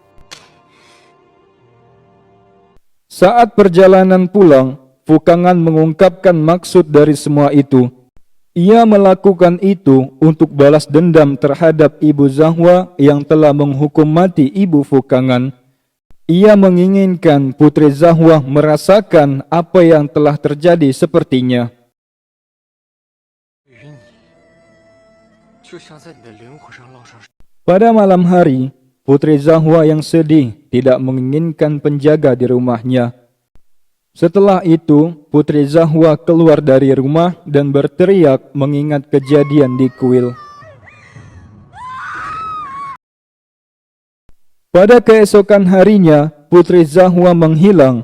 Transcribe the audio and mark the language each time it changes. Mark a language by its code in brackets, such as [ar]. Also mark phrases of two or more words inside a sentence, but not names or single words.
[id] Saat perjalanan pulang, Fukangan mengungkapkan maksud dari semua itu. Ia melakukan itu untuk balas dendam terhadap Ibu Zahwa yang telah menghukum mati Ibu Fukangan. Ia menginginkan Putri Zahwa merasakan apa yang telah terjadi sepertinya. [zh] 于你，就像在你的灵魂上烙上。 [id] Pada malam hari, Putri Zahwa yang sedih tidak menginginkan penjaga di rumahnya. Setelah itu, Putri Zahwa keluar dari rumah dan berteriak mengingat kejadian di kuil. Pada keesokan harinya, Putri Zahwa menghilang.